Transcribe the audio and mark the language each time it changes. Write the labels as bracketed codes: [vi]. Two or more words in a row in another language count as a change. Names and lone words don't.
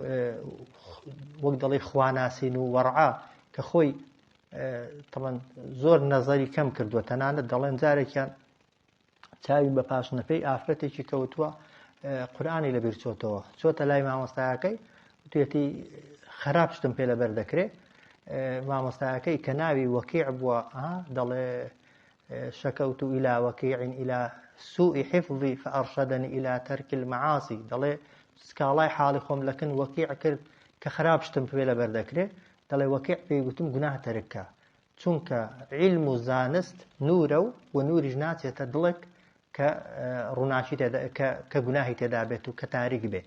[ckb] وەک دەڵێ خواناسین و وەڕعا کە خۆی تەڵەن زۆر نەزەری کەم کردووە تەنانەت دەڵێن جارێکیان چاوی بە پاشنەپەی ئافرەتێکی کەوتووە قورئانی لەبیر چۆتەوە چۆتە لای مامۆستایەکەی توێتی خراپ شتم پێ لەبەر دەکرێت مامۆستایەکەی کە ناوی وەکیع بووە دەڵێ [ar] شەکەوت إلى وكيع إلى سوء حفظي فأرشدني إلى ترك المعاصي [ckb] دەڵێ سکاڵای حاڵی خۆم لەکن وەکیع کرد کە خراپ شتم پێ لەبەر دەکرێت دەڵێ وەکیع پێی گوتم گوناه تەرککە چونکە علم و زانست نورە و نوریش ناچێتە دڵێک کە ڕووناچی کە گوناهی تێدا بێت و کە تاریک بێ.